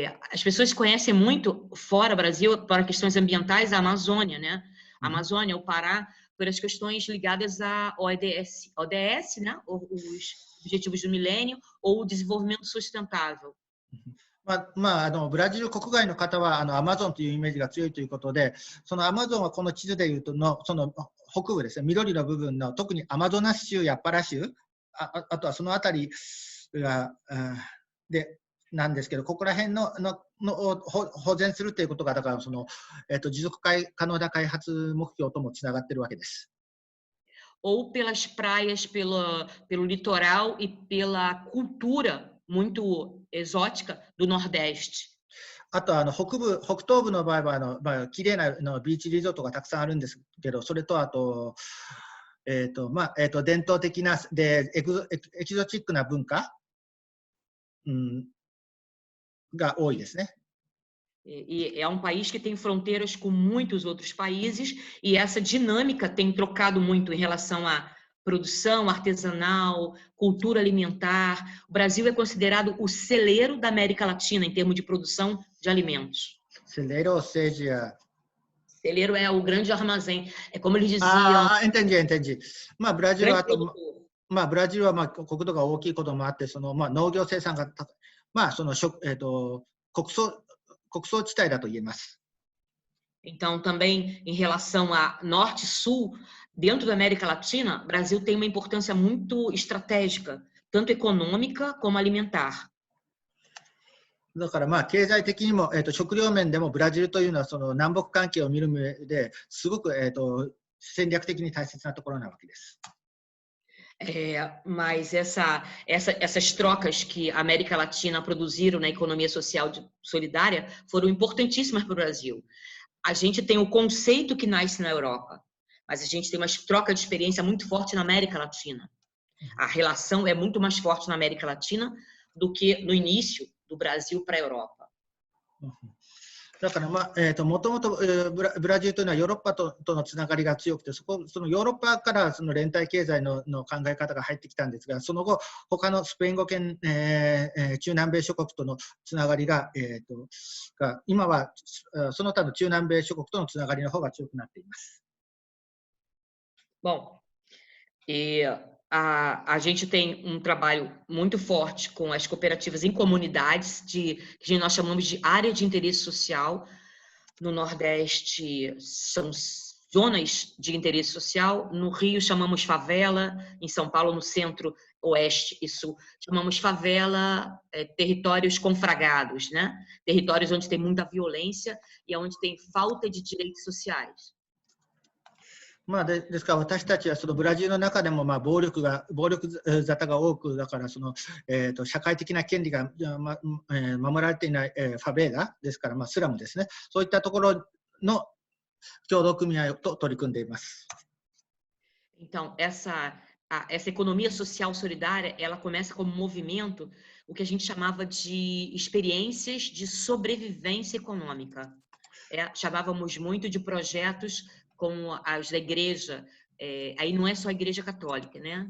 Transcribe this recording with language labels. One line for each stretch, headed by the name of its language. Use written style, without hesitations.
Portuguese: As pessoas conhecem muito fora Brasil para questões ambientais a Amazônia, né? A Amazônia, o Pará, pelas questões ligadas à ODS, né? Os Objetivos do Milênio ou o Desenvolvimento Sustentável.
Japanese: ブラジル国外の方はアマゾンというイメージが強いということで、そのアマゾンはこの地図でいうとその北部ですね、緑の部分の特にアマゾナス州やパラ州、あとはその辺りがでなんですけど、ここら辺の保全するということが、だからその、持続可能な開発目標ともつながっているわけです。
Portuguese: Ou pelas praias, pelo litoral e pela cultura muito exótica do Nordeste.
Japanese: あと北東部の場合は綺麗なビーチリゾートがたくさんあるんですけど、それとあと、伝統的なエキゾチックな文化、が多いですね。
Portuguese: E é um país que tem fronteiras com muitos outros países e essa dinâmica tem trocado muito em relação à produção artesanal, cultura alimentar. O Brasil é considerado o celeiro da América Latina em termos de produção de alimentos. Celeiro, ou seja... Celeiro é o grande armazém. É como eles diziam... entendi.
Japanese: ブラジルは国土が大きいこともあって、その農業生産がその穀倉地帯だと言えます。
Portuguese: Então, também em relação a norte e sul, dentro da América Latina, o Brasil tem uma importância muito estratégica, tanto econômica como alimentar.
Japanese: だから経済的にも、食料面でもブラジルというのはその南北関係を見る上ですごく、戦略的に大切なところなわけです。
Portuguese: Mas essas trocas que a América Latina produziram na economia social solidária foram importantíssimas para o Brasil. a gente tem o conceito que nasce na Europa, mas a gente tem uma troca de experiência muito forte na América Latina. A relação é muito mais forte na América Latina do que no início do Brasil para a Europa.
Japanese: だから、もともとブラジルというのはヨーロッパとのつながりが強くて、そのヨーロッパからその連帯経済の考え方が入ってきたんですが、その後、他のスペイン語圏、中南米諸国とのつながりが、今はその他の中南米諸国とのつながりの方が強くなっています。
Portuguese: Bom, a gente tem um trabalho muito forte com as cooperativas em comunidades, que nós chamamos de área de interesse social. No Nordeste são zonas de interesse social, no Rio chamamos favela, em São Paulo, no Centro, Oeste e Sul, chamamos favela, territórios confragados, né? Territórios onde tem muita violência e onde tem falta de direitos sociais.
Japanese: ですから私たちはそのブラジルの中でも暴力沙汰が多く、だからその、社会的な権利が、守られていない、ファベーラですから、スラムですね、そういったところの協同組合と取り組んでいます。
Portuguese: Então, essa economia social solidária, ela começa como movimento, o que a gente chamava de experiências de sobrevivência econômica. Chamávamos muito de projetos como as da igreja, aí não é só a igreja católica, né?